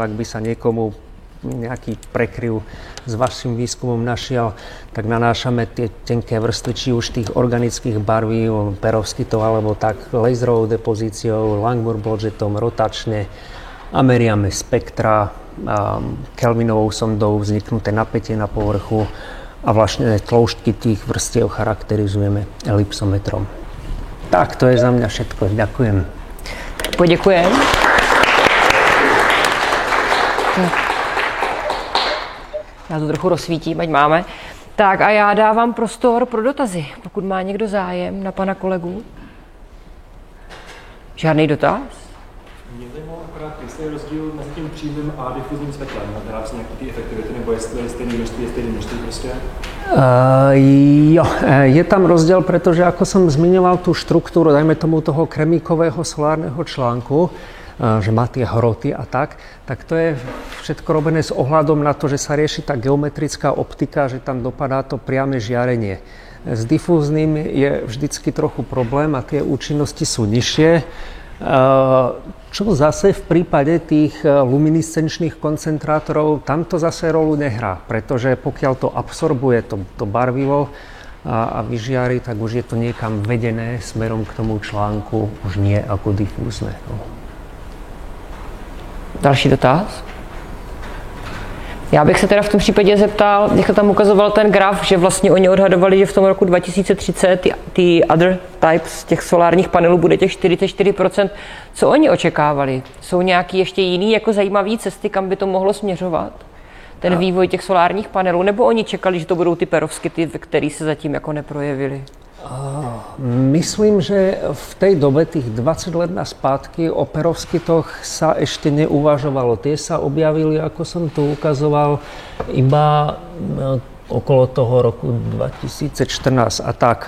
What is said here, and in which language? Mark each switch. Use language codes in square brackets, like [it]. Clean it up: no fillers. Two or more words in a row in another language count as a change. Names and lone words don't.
[sk] Ak by sa niekomu nejaký prekryv s vašim výskumom našiel, tak nanášame tie tenké vrstvy, či už tých organických barvív, perovskitov, alebo tak laserovou depozíciou, Langmuir blodžetom, rotačne a meriame spektra, Kelvinovou sondou vzniknuté napätie na povrchu a vlastne tloušťky tých vrstiev charakterizujeme elipsometrom. Tak, to je za mňa všetko. Ďakujem. [cs] Poděkujem. Já to trochu rozsvítím, ať máme. Tak a já dávám prostor pro dotazy, pokud má někdo zájem na pana kolegu. Žádný dotaz? Mě zajímalo akorát, jestli je rozdíl mezi tím přímým a difuzním světlem, napadá se nějaký ty efektivity, nebo jestli je stejný množství prostě? Jo, [sk] je tam rozdiel, pretože ako som zmiňoval tú štruktúru, dajme tomu toho kremíkového solárneho článku, že má tie hroty a tak to je všetko robené s ohľadom na to, že sa rieši tá geometrická optika, že tam dopadá to priame žiarenie. S difúzným je vždycky trochu problém a tie účinnosti sú nižšie. Čo zase v prípade tých luminiscenčných koncentrátorov, tam to zase rolu nehrá, pretože pokiaľ to absorbuje to barvivo a vyžiari, tak už je to niekam vedené smerom k tomu článku, už nie ako difúzne. [cs] Další dotaz? Já bych se teda v tom případě zeptal, jak tam ukazoval ten graf, že vlastně oni odhadovali, že v tom roku 2030 ty [en] other types [cs] těch solárních panelů bude těch 44%. Co oni očekávali? Jsou nějaký ještě jiný jako zajímavý cesty, kam by to mohlo směřovat? Ten vývoj těch solárních panelů? Nebo oni čekali, že to budou ty perovsky, ty, které se zatím jako neprojevily? [sk] Myslím, že v tej dobe, tých 20 let naspátky, o perovskytoch sa ešte neuvažovalo. Tie sa objavili, ako som tu ukazoval, iba okolo toho roku 2014 a tak.